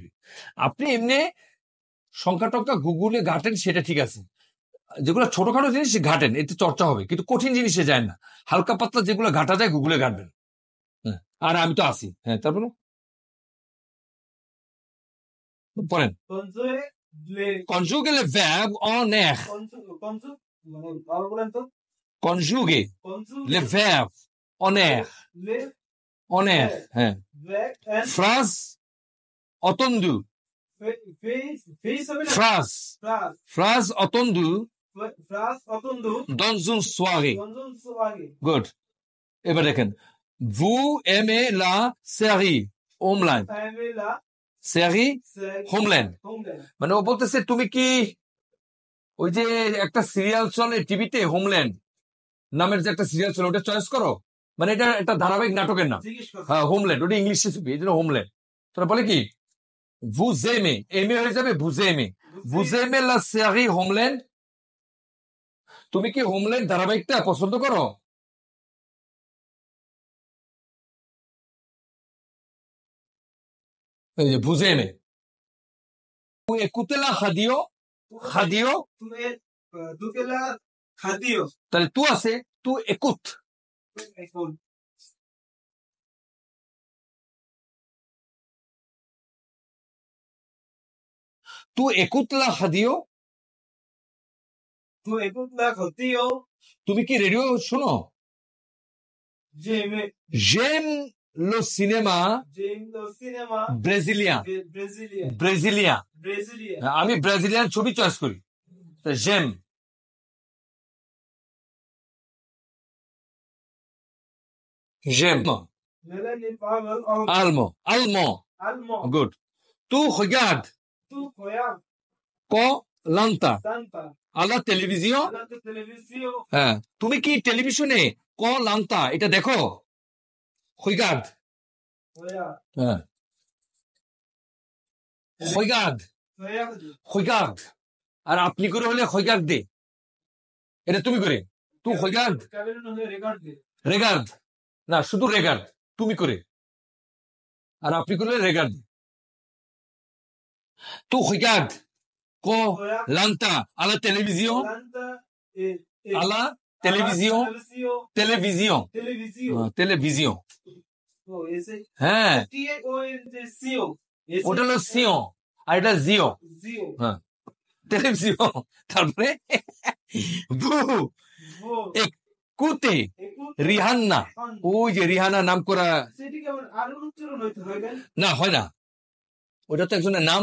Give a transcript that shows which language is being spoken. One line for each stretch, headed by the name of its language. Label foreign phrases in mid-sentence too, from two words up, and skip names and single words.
Bangla: আপনি এমনি সংখ্যা টঙ্কা গুগলে ঘাটেন, সেটা ঠিক আছে, যেগুলো ছোটখাটো জিনিস ঘাটেন, এতে চর্চা হবে, কিন্তু কঠিন জিনিসে যায় না। হালকা পাতলা যেগুলো ঘাটা যায় গুগলে ঘাটবেন। হ্যাঁ, আর আমি তো আসি, হ্যাঁ তারপরে পড়েন।
French: কনজুগেলে verb en er, conjuguer le verbe en er, en er, হ্যাঁ। Phrase attendue, phrase attendue dans une soirée. Good.
Bangla: এবার দেখেন,
French: vous aimez la série Homeland, série Homeland,
Bangla: মানে ও বলতেছে তুমি কি ওই যে একটা সিরিয়াল চলে টিভিতে হোমল্যান্ড নামের যে একটা সিরিয়াল চলে, ওটা চয়েস করো, মানে এটা একটা ধারাবাহিক নাটকের নাম। হ্যাঁ হোমল্যান্ড, ওটা ইংলিশে ছবি, এই জন্য হোমল্যান্ড। তোরা বলে কি
French: vous aimez,
Bangla: এমে হয়ে যাবে
French: vous aimez, vous aimez la série
Bangla: হোমল্যান্ড, তুমি কি হোমল্যান্ড ধারাবাহিকটা পছন্দ করো? এই যে vous aimez, vous écoutez la radio, radio,
French: তাহলে tu আছে, tu écoutes, tu écoutes la radio,
Bangla: তুমি কি রেডিও শোনো?
French: j'aime le cinéma brésilien, brésilien,
Bangla: আমি ব্রাজিলিয়ান ছবি চয়েস করি,
French: j'aime, j'aime, allemand, allemand, good. tu regardes Koh-Lanta à la télévision,
Bangla: হ্যাঁ তুমি কি টেলিভিশনে Koh-Lanta এটা দেখো?
French: regarde, হ্যাঁ regarde, regarde,
Bangla: আর আপনি করে হলে regarde দে, এটা তুমি করে,
French: tu regarde, regarde,
Bangla: না শুধু regarde তুমি করে, আর আপনি করলে regarde,
French: tu regardes Koh-Lanta à la télévision, à la télévision, télévision, télévision,
Bangla: হ্যাঁ ওটা হলো সিও আর এটা জিও, হ্যাঁ টেলিভিশন। তারপরে কুতে রিহান্না, ওই যে রিহানা নাম করা, না হয় না, ওটা তো একজনের নাম